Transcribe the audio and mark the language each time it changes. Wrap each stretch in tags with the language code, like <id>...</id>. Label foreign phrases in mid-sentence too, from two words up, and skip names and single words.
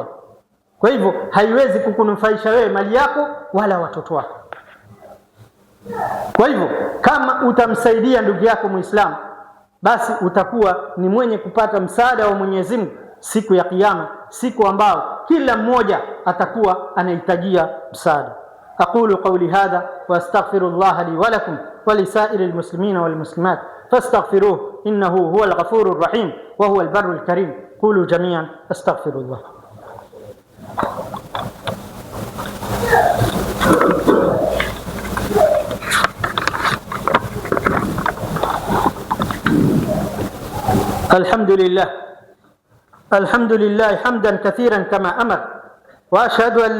<sw>Kwa hivyo haiwezi kukunufaisha wewe mali yako wala watoto wako. Kwa hivyo kama utamsaidia ndugu yako Muislamu, basi utakuwa ni mwenye kupata msaada wa Mwenyezi Mungu siku ya Kiyama, siku ambao kila mmoja atakuwa anahitajia msaada.</sw> <ar>أقول قولي هذا وأستغفر الله لي ولكم ولسائر المسلمين والمسلمات فاستغفروه إنه هو الغفور الرحيم وهو البر الكريم. قولوا جميعا أستغفر الله. الحمد لله حمدا كثيرا كما أمر، وأشهد أن</ar>